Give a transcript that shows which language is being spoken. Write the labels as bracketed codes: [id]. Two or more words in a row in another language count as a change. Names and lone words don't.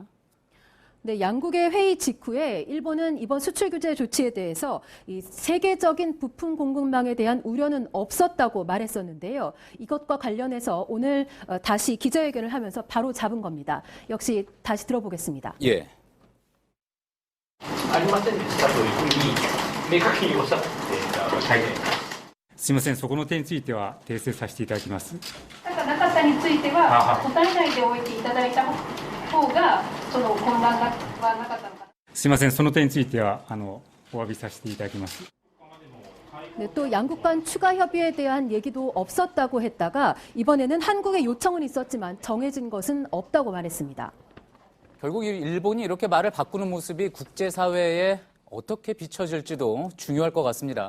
[ko] 네, 양국의 회의 직후에 일본은 이번 수출 규제 조치에 대해서 이 세계적인 부품 공급망에 대한 우려는 없었다고 말했었는데요. 이것과 관련해서 오늘 다시 기자회견을 하면서 바로 잡은 겁니다. 역시 다시 들어보겠습니다. 예. [ja] ありませんでしたというふうに明確におっしゃって会見。すみません、そこの点については訂正させていただきます。なかったについては答えないでおいていただいた方がその混乱はなかったのかな。すみません、その点についてはお詫びさせていただきます。 [ko] 네, 또 양국 간 추가 협의에 대한 얘기도 없었다고 했다가 이번에는 한국의 요청은 있었지만 정해진 것은 없다고 말했습니다. 결국 일본이 이렇게 말을 바꾸는 모습이 국제사회에 어떻게 비춰질지도 중요할 것 같습니다.